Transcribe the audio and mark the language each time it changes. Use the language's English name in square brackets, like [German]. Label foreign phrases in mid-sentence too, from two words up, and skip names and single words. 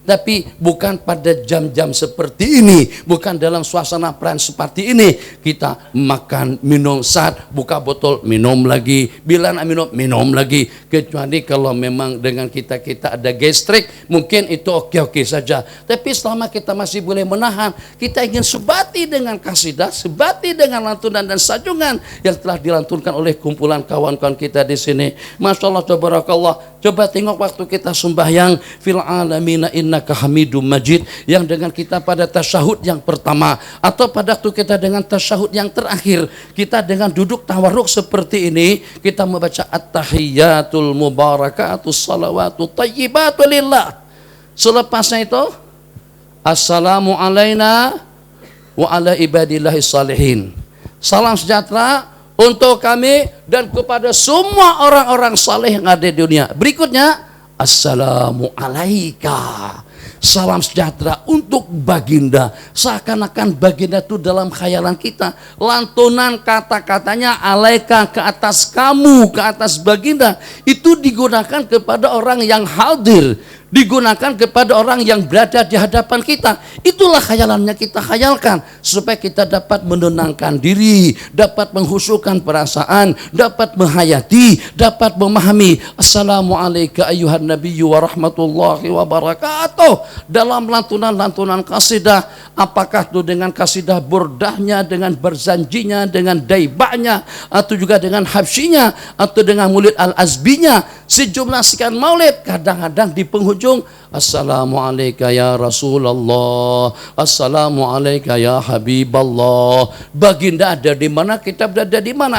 [Malay] Tapi bukan pada jam-jam seperti ini, bukan dalam suasana perayaan seperti ini. Kita makan, minum, saat buka botol, minum lagi, bila nak minum lagi. Kecuali kalau memang dengan kita ada gastrik, mungkin itu oke-oke saja. Tapi selama kita masih boleh menahan, kita ingin sebati dengan kasidah, sebati dengan lantunan dan sanjungan yang telah dilantunkan oleh kumpulan kawan-kawan kita di sini. [Arabic] ما شاء الله، تبارك الله. [Malay] Coba tengok waktu kita sembahyang [Arabic] في العالمين إنك حميد مجيد, [Malay] yang dengan kita pada tasyahud yang pertama atau pada waktu kita dengan tasyahud yang terakhir, kita dengan duduk tawarruk seperti ini, kita membaca [Arabic] التحيات المباركات الصلوات الطيبات لله. [Malay] Selepasnya itu [Arabic] السلام علينا وعلى عباد الله الصالحين. [Malay] Salam sejahtera untuk kami dan kepada semua orang-orang saleh yang ada di dunia. [Arabic] Berikutnya, السلام عليك. [Malay] Salam sejahtera untuk baginda. Seakan-akan baginda itu dalam khayalan kita. Lantunan kata-katanya alaika, ke atas kamu, ke atas baginda. Itu digunakan kepada orang yang hadir, digunakan kepada orang yang berada di hadapan kita. Itulah khayalannya kita khayalkan, supaya kita dapat menenangkan diri, dapat menghusyukkan perasaan, dapat menghayati, dapat memahami. [Arabic] السلام عليكم أيها النبي ورحمة الله وبركاته. [Malay] Dalam lantunan-lantunan kasidah, apakah itu dengan kasidah burdahnya, dengan berzanjinya, dengan daibahnya, atau juga dengan habsyinya, atau dengan maulid al-azbinya, sejumlah sekian maulid, kadang-kadang di penghujung [Arabic] السلام عليكم يا رسول الله، السلام عليكم يا حبيب الله. [Malay] Baginda ada di mana, kita berada di mana?